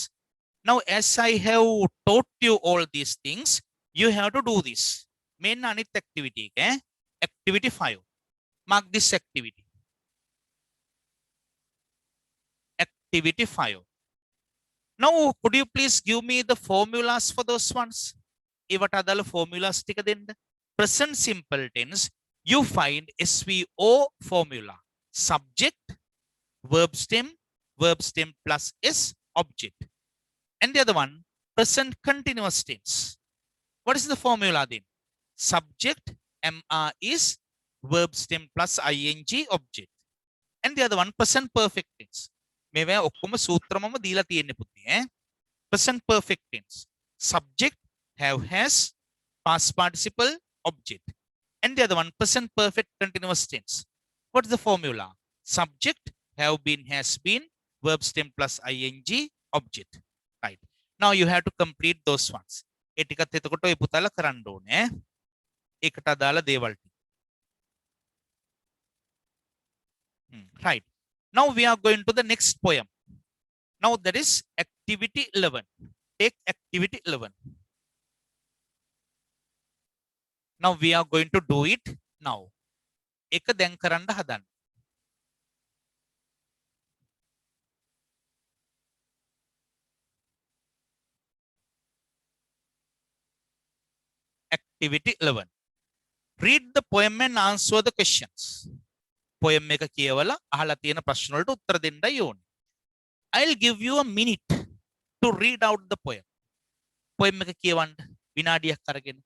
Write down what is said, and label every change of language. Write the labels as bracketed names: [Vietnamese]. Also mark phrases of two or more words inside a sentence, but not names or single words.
[English] Now as I have taught you all these things, you have to do this. Main anit activity, okay? Activity 5. Mark this activity. Activity 5. Now could you please give me the formulas for those ones? [Sinhala] ඒවට අදාළ formulas ටික දෙන්න. [English] Present simple tense, you find SVO formula. Subject, verb stem plus S, object. And the other one, present continuous tense. What is the formula then? Subject, MR is, verb stem plus ING, object. And the other one, present perfect tense. [Sinhala] මේවා ඔක්කොම සූත්‍රමම දීලා තියෙන්නේ පුතේ ඈ. [English] Present perfect tense. Subject, have, has, past participle, object. And the other one, present perfect continuous tense. What is the formula? Subject, have been, has been, verb stem plus ing, object. Right. Now you have to complete those ones. [Sinhala] ඒ ටිකත් එතකොට ඔය පුතාලා කරන්න ඕනේ. ඒකට අදාළ දේවල් ටික. [English] Right. Now we are going to the next poem. Now that is activity 11. Take activity 11. Now we are going to do it now. [Sinhala] එක දැන් කරන්න හදන්න. [English] Activity 11. Read the poem and answer the questions. [Sinhala] Poem එක කියවලා අහලා තියෙන ප්‍රශ්න වලට උත්තර දෙන්නයි ඕනේ. [English] I'll give you a minute to read out the poem. [Sinhala] Poem එක කියවන්න විනාඩියක් අරගෙන.